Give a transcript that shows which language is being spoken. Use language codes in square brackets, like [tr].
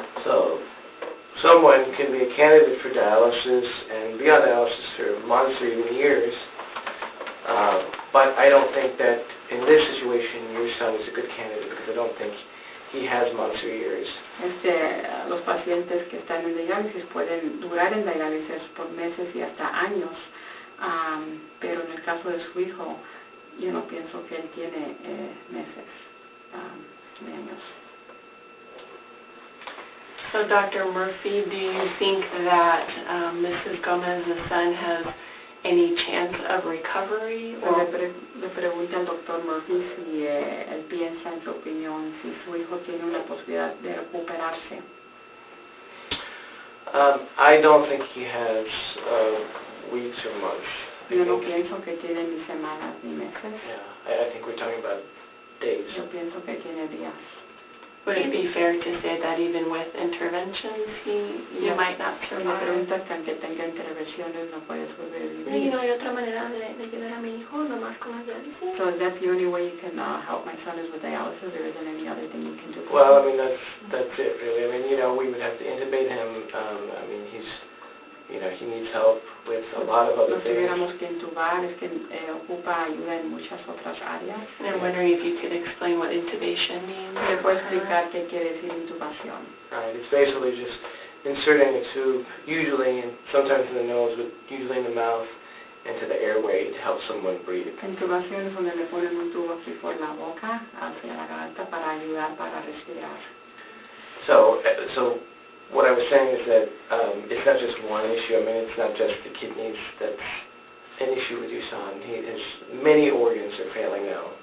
[en] So someone can be a candidate for dialysis and be on dialysis for months or even years, but I don't think that in this situation your son is a good candidate, because I don't think he has months or years. [es] Los pacientes que están en diálisis pueden durar en diálisis por meses y hasta años, pero en el caso de su hijo, yo no pienso que él tiene meses ni años. [en] So, Dr. Murphy, do you think that Mrs. Gomez's son has any chance of recovery? Or [es] Le pregunta al doctor Murphy si él piensa, en su opinión, si su hijo tiene una posibilidad de recuperarse. [en] I don't think he has weeks or months. [es] Yo no pienso que tiene ni semanas ni meses. [en] Yeah, I think we're talking about days. [es] Yo pienso que tiene días. [en] would it be fair to say that even with interventions you might not [es] Me [en] survive? [es] pregunta que aunque tenga intervenciones no puede ¿Y sobrevivir. no hay otra manera de ayudar a mi hijo, nomás con la diálisis? [en] So that's the only way you can help my son is with dialysis. There isn't any other thing you can do. Well, I mean, that's it, really. I mean, we would have to intubate him. I mean, he needs help with a lot of other [es] Lo [en] things. [es] tuviéramos que intubar, es que ocupa ayuda en muchas otras áreas. [en] And I'm wondering if you could explain what intubation means. [es] ¿Le puedo explicar qué quiere decir intubación? [en] Right, it's basically just inserting a tube, usually, and sometimes in the nose, but usually in the mouth, into the airway to help someone breathe. [es] Intubación es donde le ponen un tubo aquí por la boca, hacia la garganta, para ayudar para respirar. [en] So what I was saying is that it's not just one issue. I mean, it's not just the kidneys that's an issue with your son. Many organs are failing now.